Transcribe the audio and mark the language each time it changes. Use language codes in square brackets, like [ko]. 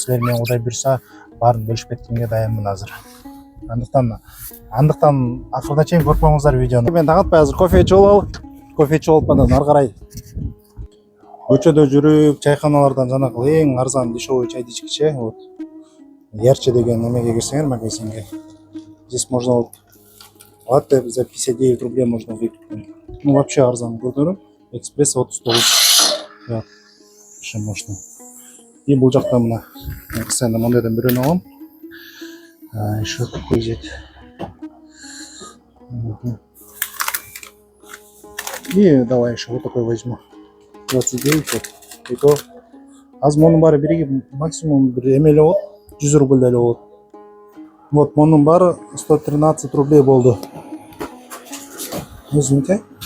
[ky] Силер менен Кудай буйрса баарын бөлүшүп кеткенге даянмын азыр. Андыктан акырына чейин көрүп коюңуздар видеону. Мен таң атпай азыр кофе ичип алып, анан ары карай көчөдө жүрүп, чайканалардан жанагы эң арзан дешевый чайды ичкиче. Вот. Ярче деген немеге кирсеңер магазинге. [ru] Здесь можно вот латте за 59 рублей можно выпить. Ну вообще [ky] арзан көрдүңөр. [ru] Экспресс 39. Вот. Еще можно. [ky] И бул жакта мына постоянно мондайдан бирөөнү алам. [ru] Еще такой взять. И давай еще вот такой возьму. 29 вот. [ky] И то аз монун баары бириги максимум бир эме эле болот, 100 рубль эле болот. Вот монун баары 113 рублей болду. Өзүнүкө.